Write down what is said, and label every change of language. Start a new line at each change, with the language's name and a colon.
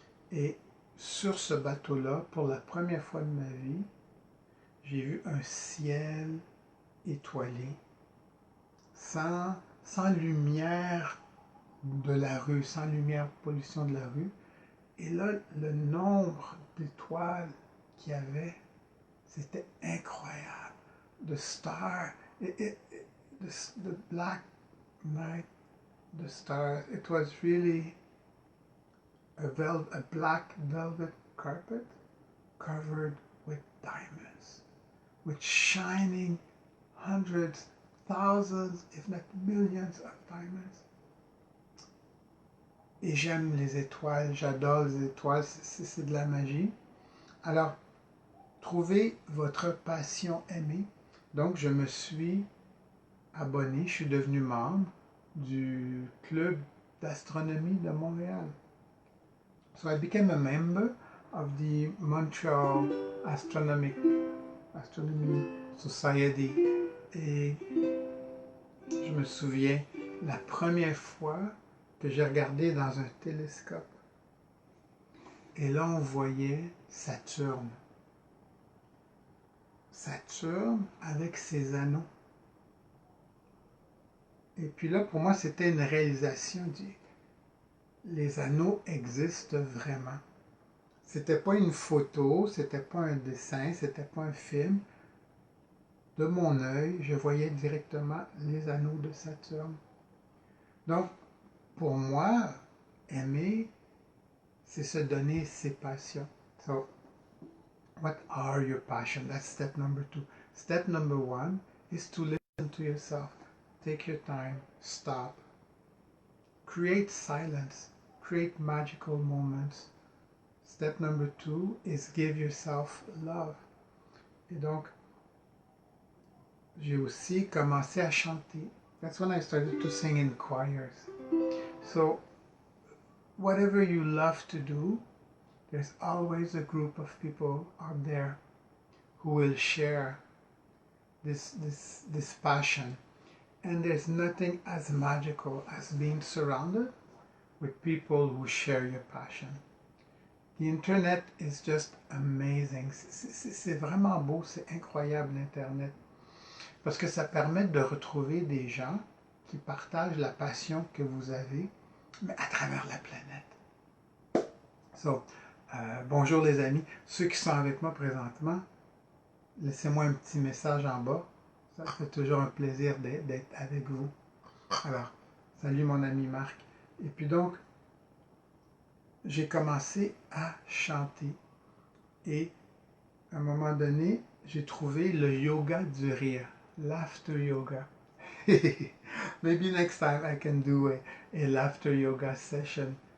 French: Et sur ce bateau-là, pour la première fois de ma vie, j'ai vu un ciel étoilé, sans lumière de la rue, sans lumière, pollution de la rue. Et là, le nombre d'étoiles qu'il y avait, c'était incroyable.
English: The star, the black night, the stars, it was really a black velvet carpet covered with diamonds, with shining hundreds, thousands, if not millions of diamonds.
French: Et j'aime les étoiles, j'adore les étoiles, c'est de la magie. Alors, trouvez votre passion aimée. Donc, je me suis abonné, je suis devenu membre du club d'astronomie de Montréal.
English: So I became a member of the Montreal Astronomy Society.
French: Et je me souviens, la première fois que j'ai regardé dans un télescope, et là on voyait Saturne. Saturne avec ses anneaux. Et puis là, pour moi, c'était une réalisation. Les anneaux existent vraiment. C'était pas une photo, c'était pas un dessin, c'était pas un film. De mon œil, je voyais directement les anneaux de Saturne. Donc, pour moi, aimer, c'est se donner ses passions.
English: So, what are your passions? That's step number 2. Step number 1 is to listen to yourself. Take your time, stop. Create silence, create magical moments. Step number 2 is give yourself love.
French: Et donc, j'ai aussi commencé à chanter.
English: That's when I started to sing in choirs. So, whatever you love to do, there's always a group of people out there who will share this passion. And there's nothing as magical as being surrounded with people who share your passion. The internet is just amazing.
French: C'est vraiment beau, c'est incroyable l'Internet. Parce que ça permet de retrouver des gens qui partagent la passion que vous avez, mais à travers la planète. So, bonjour les amis. Ceux qui sont avec moi présentement, laissez-moi un petit message en bas. Ça fait toujours un plaisir d'être avec vous. Alors, salut mon ami Marc. Et puis donc, j'ai commencé à chanter. Et à un moment donné, j'ai trouvé le yoga du rire.
English: Laughter yoga. Maybe next time I can do a laughter yoga session